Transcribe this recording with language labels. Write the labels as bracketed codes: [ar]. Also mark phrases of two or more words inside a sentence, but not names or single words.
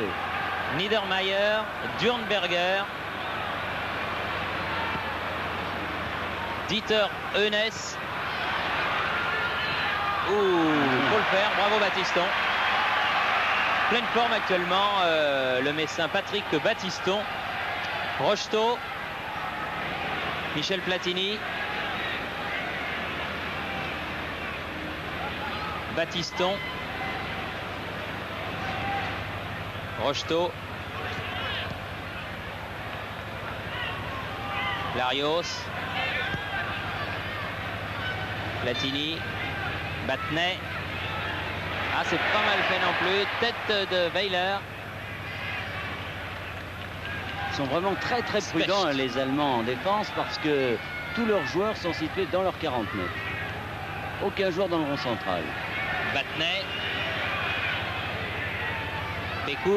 [fr] Niedermayer, Durnberger, Dieter Eunes. Ouh, faut le faire, bravo Battiston. Pleine forme actuellement, le Messin Patrick Battiston. Rocheteau. Michel Platini. Battiston. Rocheteau. Larios. Platini. Battenet. Ah, c'est pas mal fait non plus. Tête de Weiler. Ils sont vraiment très prudents, hein, les Allemands en défense, parce que tous leurs joueurs sont situés dans leurs 40 mètres. Aucun joueur dans le rond central. Battenet. Pécou.